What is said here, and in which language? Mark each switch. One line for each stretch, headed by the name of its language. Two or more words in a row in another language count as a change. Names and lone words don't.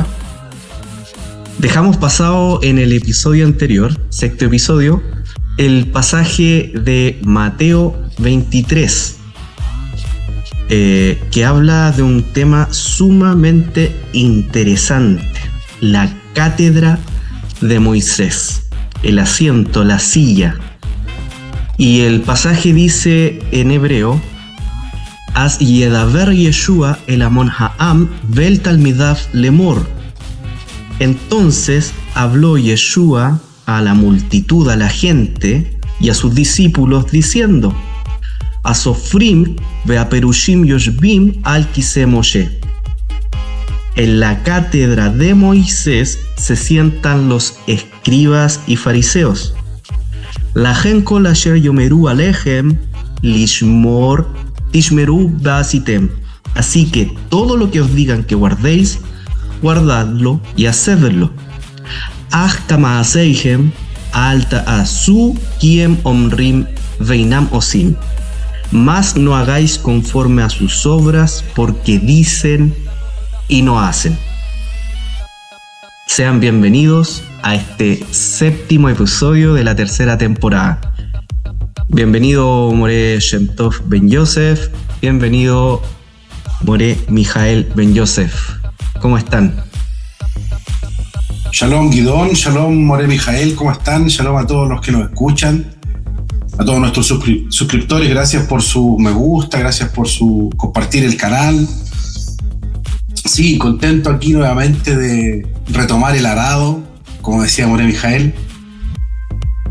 Spanish: Dejamos pasado en el episodio anterior, sexto episodio, el pasaje de Mateo 23, que habla de un tema sumamente interesante: la cátedra de Moisés, el asiento, la silla. Y el pasaje dice en hebreo:
Hebrew: אז ידבר ישוע אל המון העם ואל תלמידיו לאמר.
Spanish: Entonces habló Yeshua a la multitud, a la gente y a sus discípulos, diciendo:
Hebrew: הסופרים והפרושים יושבים על כסא משה.
Spanish: En la cátedra de Moisés se sientan los escribas y fariseos.
Hebrew: לכן כל אשר יאמרו אליכם לשמר תשמרו ועשיתם.
Spanish: Así que todo lo que os digan que guardéis, guardadlo y hacedlo.
Hebrew: אך כמעשיהם אל תעשו כי הם אומרים ואינם עושים.
Spanish: Mas no hagáis conforme a sus obras, porque dicen y no hacen. Sean bienvenidos a este séptimo episodio de la tercera temporada. Bienvenido Moré Shem Tov Ben Yosef, bienvenido Moré Mijael Ben Yosef. ¿Cómo están? Shalom Guidón, shalom Moré Mijael, ¿cómo están? Shalom a todos los que nos escuchan. A todos nuestros suscriptores, gracias por su me gusta, gracias por su compartir el canal. Sí, contento aquí nuevamente de retomar el arado, como decía Moré Mijael.